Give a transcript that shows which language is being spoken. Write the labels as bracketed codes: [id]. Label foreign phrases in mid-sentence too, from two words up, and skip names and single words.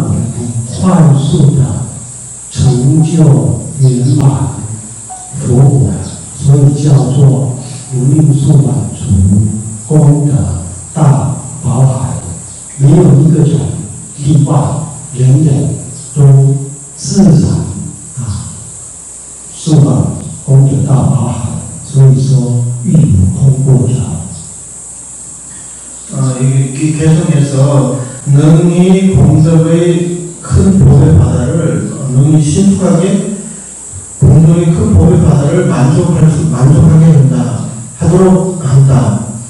[zh] 我们快速的成就圆满佛果，所以叫做无令数满足功德大宝海，没有一个人例外，人人都自然数满功德大宝海，所以说欲无空过者。 [ko] 계속해서 능히 공덕의 큰 법의 바다를 능히 신속하게 공덕의 큰 법의 바다를 만족하게 하도록 한다.